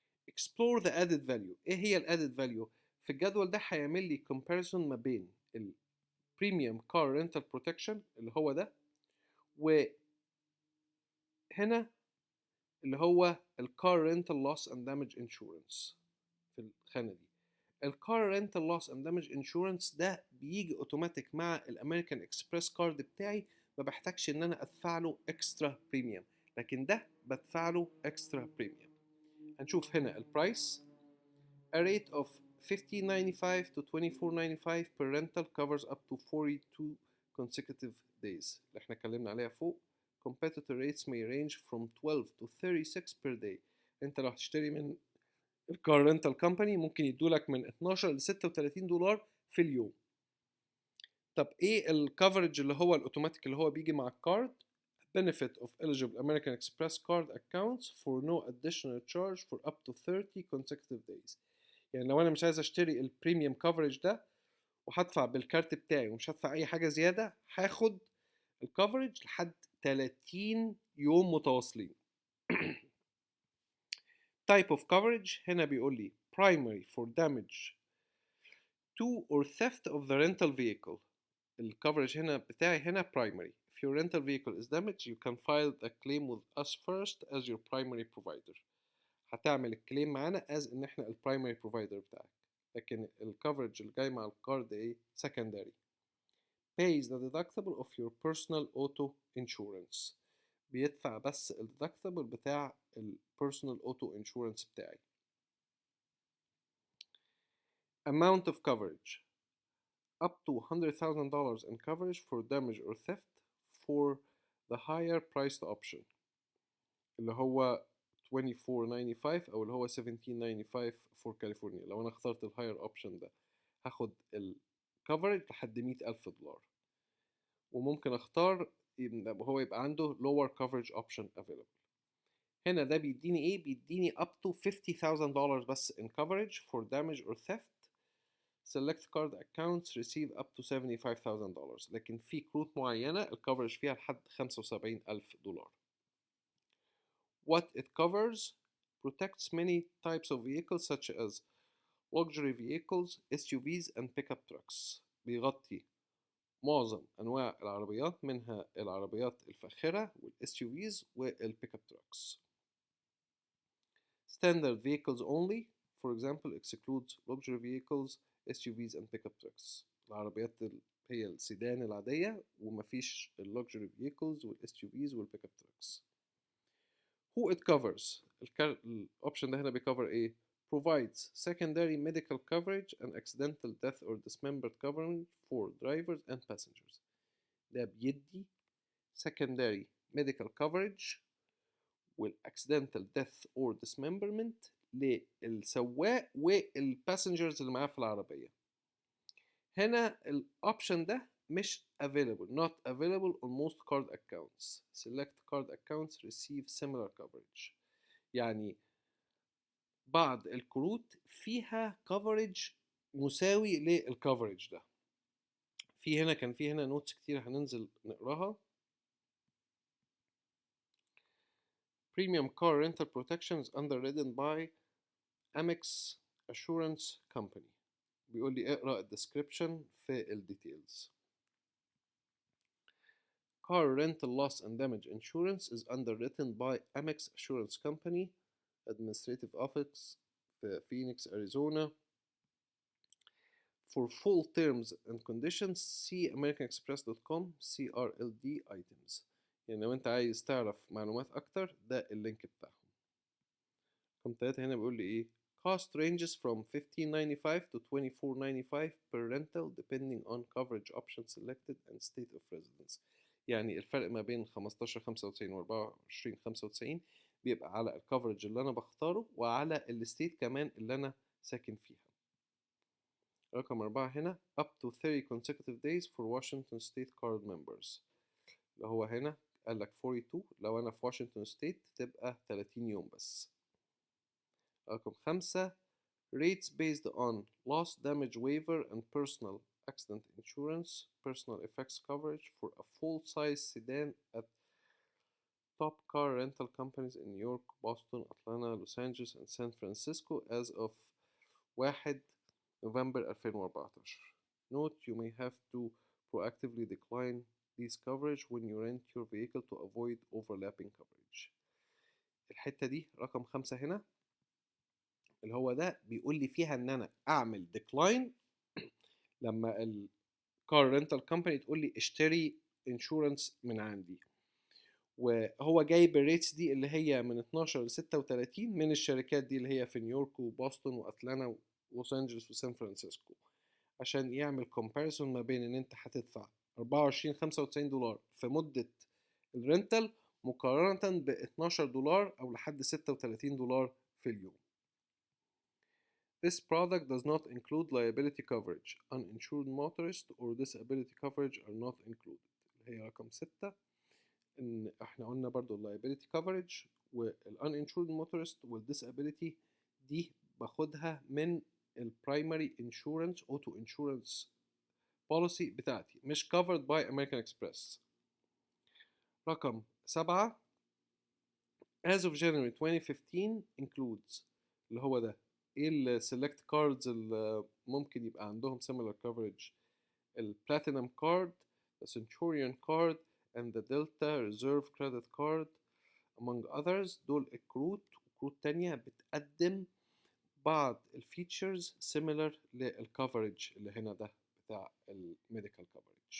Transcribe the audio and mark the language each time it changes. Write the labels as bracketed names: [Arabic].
[English] explore the added value. [Arabic] ايه هي ال added value؟ في الجدول ده هيعمل لي comparison ما بين ال premium car rental protection اللي هو ده، وهنا اللي هو ال car rental loss and damage insurance في الخانة دي. ال car rental loss and damage insurance ده بيجي اوتوماتيك مع الامريكان اكسبريس كارد بتاعي، ما بحتاجش ان انا ادفع له اكسترا بريميوم، لكن ده بدفع له اكسترا بريميوم. هنشوف هنا البرايس. [English] A rate of $15.95 to $24.95 per rental covers up to 42 consecutive days [Arabic] اللي احنا اتكلمنا عليها فوق. [English] Competitor rates may range from 12 to 36 per day. [Arabic] انت لو هتشتري من الكار رينتال كومباني ممكن يدولك من 12 ل $36 في اليوم. طب ايه الكفرج اللي هو الاوتوماتيك اللي هو بيجي مع الكارد؟ [English] benefit of eligible American Express card accounts for no additional charge for up to 30 consecutive days. [Arabic] يعني لو انا مش عايز اشتري البريميوم كفرج ده وهدفع بالكارت بتاعي ومش هدفع اي حاجه زياده، هاخد الكفرج لحد 30 يوم متواصلين. [English] type of coverage [Arabic] هنا بيقول لي [English] primary for damage to or theft of the rental vehicle. [Arabic] الcoverage هنا بتاعي هنا primary. [English] If your rental vehicle is damaged, you can file the claim with us first as your primary provider. [Arabic] هتعمل الكليم معانا as ان احنا البرايمري بروفايدر بتاعك. لكن الكفرج اللي جاي مع الكارد ايه؟ secondary. [English] pays the deductible of your personal auto insurance. [Arabic] بيدفع بس الديدكتبل بتاع البيرسونال اوتو انشورنس بتاعي. [English] amount of coverage up to $100,000 in coverage for damage or theft for the higher priced option [Arabic] اللي هو 2495 او اللي هو 1795 [English] for California. [Arabic] لو انا اخترت الهاير اوبشن ده هاخد الكفرج لحد $100,000 وممكن اختار هو يبقى عنده [English] lower coverage option available. [Arabic] هنا ده بيديني ايه؟ بيديني [English] up to $50,000 بس in coverage for damage or theft. select card accounts receive up to $75,000 [Arabic] لكن في كروت معينة الكفرج فيها لحد $75,000. [English] What it covers protects many types of vehicles such as luxury vehicles, SUVs and pickup trucks. [Arabic] بيغطي معظم أنواع العربيات منها العربيات الفاخرة وال SUVs وال pickup trucks. [English] Standard vehicles only, for example, excludes luxury vehicles, SUVs and pickup trucks. [Arabic] العربيات هي السيدان العادية ومفيش luxury vehicles وال SUVs وال pickup trucks. [English] Who it covers. [Arabic] الأوبشن ده هنا بيكفر إيه؟ [English] provides secondary medical coverage and accidental death or dismembered coverage for drivers and passengers. [Arabic] ده بيدي secondary medical coverage وال [English] accidental death or dismemberment [Arabic] للسواق والباسنجرز اللي معاه في العربية. هنا الأوبشن ده مش [English] available, not available on most card accounts. Select card accounts receive similar coverage. [Arabic] يعني بعض الكروت فيها coverage مساوي للcoverage ده. كان في هنا نوتس كتير هننزل نقراها. [English] Premium car rental protections underwritten by AMEX Assurance Company. [Arabic] بيقول لي اقرأ الديسكريبشن في الديتيلز. [English] Car rental loss and damage insurance is underwritten by AMEX Assurance Company, Administrative Office في Phoenix, Arizona. For full terms and conditions, see americanexpress.com CRLD items. [Arabic] يعني لو انت عايز تعرف معلومات اكتر ده اللينك بتاعهم. [English] رقم 3 هنا بيقول لي ايه؟ Cost ranges from $15.95 to $24.95 per rental depending on coverage option selected and state of residence. [Arabic] يعني الفرق ما بين 15.95 و 24.95 بيبقى على الكفرج اللي انا بختاره وعلى الستيت كمان اللي انا ساكن فيها. [English] رقم 4 هنا up to 30 consecutive days for Washington State card members. [Arabic] اللي هو هنا قال لك 42 لو انا في واشنطن ستيت تبقى 30 يوم بس. [English] رقم 5 rates based on loss damage waiver and personal accident insurance personal effects coverage for a full-size sedan at top car rental companies in New York, Boston, Atlanta, Los Angeles and San Francisco as of 1 November 2014. Note you may have to proactively decline these coverage when you rent your vehicle to avoid overlapping coverage. [Arabic] الحتة دي رقم 5 هنا اللي هو ده بيقول لي فيها ان انا اعمل decline لما الكار رينتال كومباني تقول لي اشتري انشورنس من عندي، وهو جايب الريتس دي اللي هي من 12 ل 36 من الشركات دي اللي هي في نيويورك وبوسطن واتلانتا ولوس انجلوس وسان فرانسيسكو عشان يعمل كومباريسون ما بين ان انت هتدفع 24.95 دولار في مدة الرنتال مقارنة ب 12 دولار او لحد 36 دولار في اليوم. [English] This product does not include liability coverage. Uninsured motorist or disability coverage are not included. [Arabic] اللي هي رقم 6 ان احنا قلنا برضو liability coverage uninsured motorist disability دي باخدها من primary insurance auto insurance policy بتاعتي مش [English] covered by American Express. رقم 7 as of January 2015 includes [Arabic] اللي هو ده. [English] ايه ال select cards [Arabic] اللي ممكن يبقى عندهم [English] similar coverage؟ ال Platinum card, the Centurion card, and the Delta Reserve credit card among others. [Arabic] دول الكروت وكروت تانية بتقدم بعض الفيتشرز similar للكفرج اللي هنا ده بتاع الميديكال coverage.